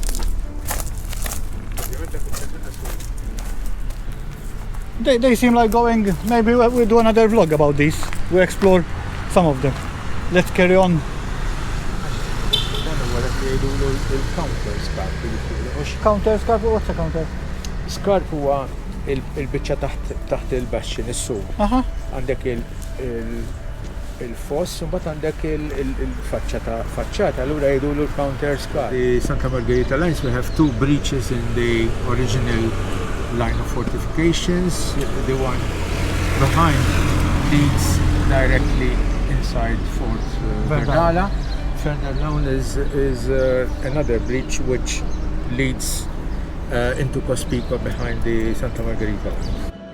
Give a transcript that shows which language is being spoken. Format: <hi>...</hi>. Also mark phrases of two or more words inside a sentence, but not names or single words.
<en>They seem like going. Maybe we'll do another vlog about these. We explore some of them. Let's carry on. Counter scarp? What's a counter?</en> <mt>Scarp huwa il-biċċa taħt il-bastion, is-suq. Għandek il-foss, u mbagħad għandek il-faċċata, allura jgħidulu l-</mt> <en>counter scarp. The Santa Margherita Lines, we have two breaches in the original line of fortifications. The one behind leads directly inside Fort Verdala. Further down is another breach which leads into Cospicua behind the Santa Margherita Lines.</en>